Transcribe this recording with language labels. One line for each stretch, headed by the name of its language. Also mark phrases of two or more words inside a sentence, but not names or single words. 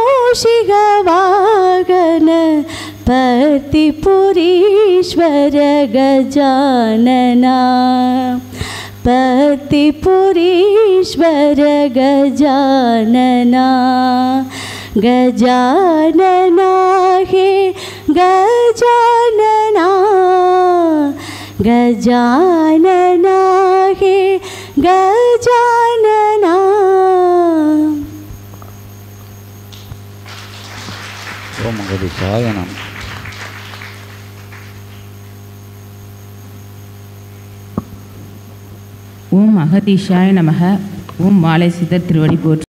Sanskrit: मूषिक वाहन पर्तिपुरीश्वर गजानना पर्तिपुरीश्वर गजानना பர்த்திபுரீஸ்வர கஜானனா गजानना हे गजानना गजानना हे गजानना ॐ अकदीशाय नमः. ॐ अकदीशाय नमः.
Tamil: ஓம் மாலை சித்தர் திருவடி போற்றி.